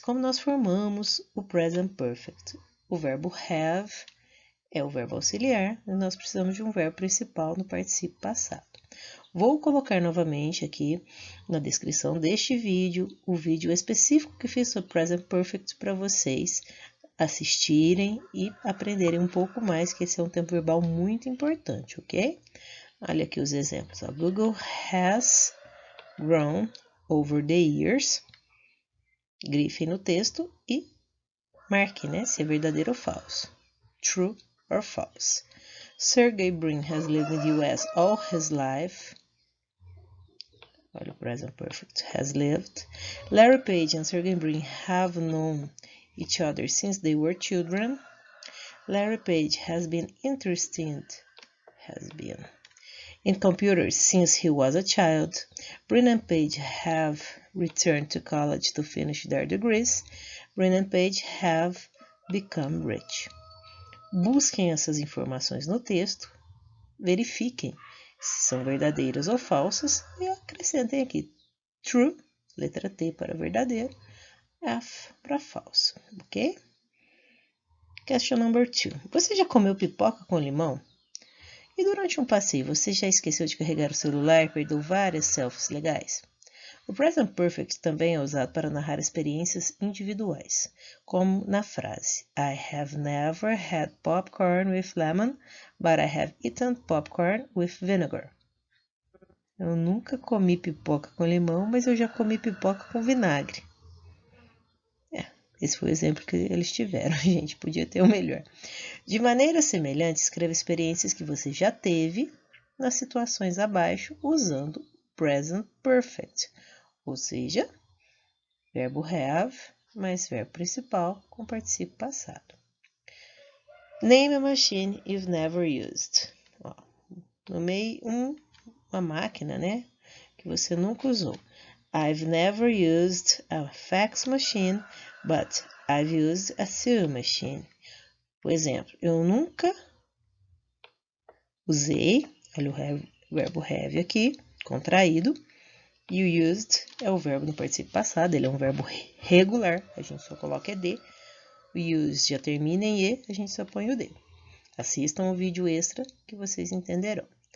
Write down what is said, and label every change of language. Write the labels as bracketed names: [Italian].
[Portuguese] Como nós formamos o Present Perfect? O verbo have é o verbo auxiliar e nós precisamos de um verbo principal no particípio passado. Vou colocar novamente aqui na descrição deste vídeo o vídeo específico que fiz sobre Present Perfect para vocês assistirem e aprenderem um pouco mais, que esse é um tempo verbal muito importante, ok? Olha aqui os exemplos. [English] Google has grown over the years. [Portuguese] Grife no texto e marque, né, se é verdadeiro ou falso. [English] True or false. Sergey Brin has lived in the US all his life. [Portuguese] Olha o present perfect. [English] Has lived. Larry Page and Sergey Brin have known each other since they were children. Larry Page has been interested. In computers since he was a child. Brin and Page have returned to college to finish their degrees. Brin and Page have become rich. [Portuguese] Busquem essas informações no texto, verifiquem se são verdadeiras ou falsas e acrescentem aqui true, letra T para verdadeiro, F para falso, ok? [English] Question number 2. [Portuguese] Você já comeu pipoca com limão? E durante um passeio, você já esqueceu de carregar o celular e perdeu várias selfies legais? O present perfect também é usado para narrar experiências individuais, como na frase [English] I have never had popcorn with lemon, but I have eaten popcorn with vinegar. [Portuguese] Eu nunca comi pipoca com limão, mas eu já comi pipoca com vinagre. Esse foi o exemplo que eles tiveram, gente, podia ter o melhor. De maneira semelhante, escreva experiências que você já teve nas situações abaixo usando present perfect, ou seja, verbo have mais verbo principal com particípio passado. [English] Name a machine you've never used. [Portuguese] Ó, nomei uma máquina, né, que você nunca usou. [English] I've never used a fax machine, but I've used a sewing machine. [Portuguese] Por exemplo, eu nunca usei, olha o verbo have aqui, contraído, e o used é o verbo no particípio passado, ele é um verbo regular, a gente só coloca ED. O used já termina em E, a gente só põe o D. Assistam o vídeo extra que vocês entenderão.